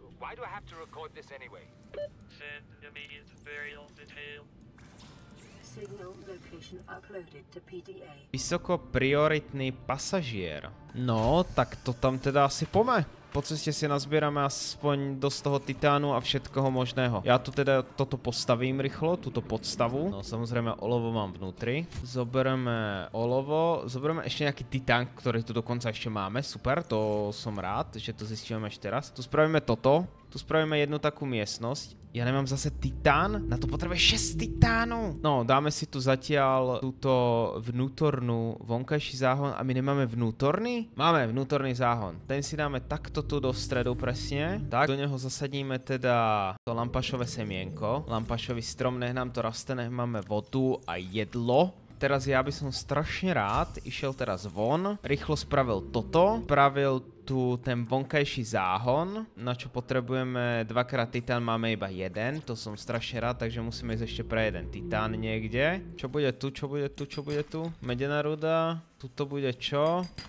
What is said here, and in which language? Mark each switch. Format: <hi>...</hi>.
<en>Why do I have to record this anyway? Send immediate burial detail. Signal location uploaded to PDA.</en> <sk>Vysoko prioritný pasažier. No, tak to tam teda asi pome. Po ceste si nazbierame aspoň dosť toho titánu a všetkoho možného. Ja tu teda toto postavím rýchlo, túto podstavu. No samozrejme olovo mám vnútri. Zoberieme olovo, zoberieme ešte nejaký titán, ktorý tu dokonca ešte máme. Super, to som rád, že to zistíme až teraz. Tu spravíme toto. Tu spravíme jednu takú miestnosť. Ja nemám zase titán? Na to potrebuje 6 titánov. No, dáme si tu zatiaľ túto vnútornú vonkajší záhon a my nemáme vnútorný? Máme vnútorný záhon. Ten si dáme takto tu do stredu presne. Tak, do neho zasadíme teda to lampašové semienko. Lampašový strom, nech nám to raste, nech máme vodu a jedlo. Teraz ja by som strašne rád išiel teraz von, rýchlo spravil toto, spravil tu ten vonkajší záhon, na čo potrebujeme dvakrát titán, máme iba jeden, to som strašne rád, takže musíme ísť ešte pre jeden titán niekde. Čo bude tu, čo bude tu, čo bude tu? Medená ruda, tuto bude čo?</sk>